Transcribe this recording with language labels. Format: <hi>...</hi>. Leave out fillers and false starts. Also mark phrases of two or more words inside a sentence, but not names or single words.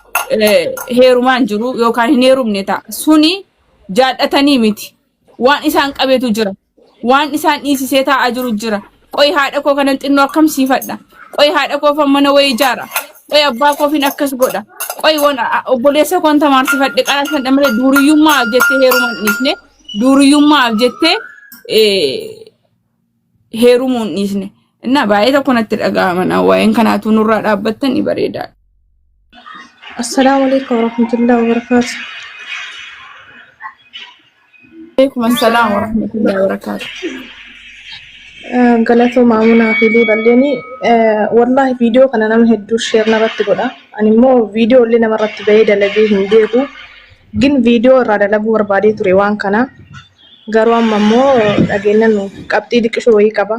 <om>heerumaan jiru yookaan hin heerumne ta'a suni jaadhatanii miti waan isaan qabetu jira waan isaan dhiisisee taa'aa jiru jira qoy haadha koo kanan xinnoo akkamsiifadha qoy haadha koo fan mana wayii ijaara qoy abbaa koo fin akkas godha qoy waan obboleessa koon tamaarsifadhe qaraasan dhamale duuriyyummaaf jettee heerumaan dhiisne duuriyyummaaf jettee heerumun dhiisne እና baay'ee tokko natti dhaga'ama waa'een kanaatu nurraa dhaabbattan bareeda.</om> <ar>السلام عليكم ورحمة الله وبركاته. عليكم السلام ورحمة الله وبركاته.</ar> <om>Galatoo maamunaa fi duudhalleeni wallahi viidiyoo kana nama hedduu sheer narratti godha. Ani immoo viidiyoo illee namarratti bahee dalagee hin beeku. Gin viidiyoo irraa dalaguu barbaadee ture waan kana. Garuu amma immoo dhageenyaan qabxii dhiqishoo wayii qaba.</om>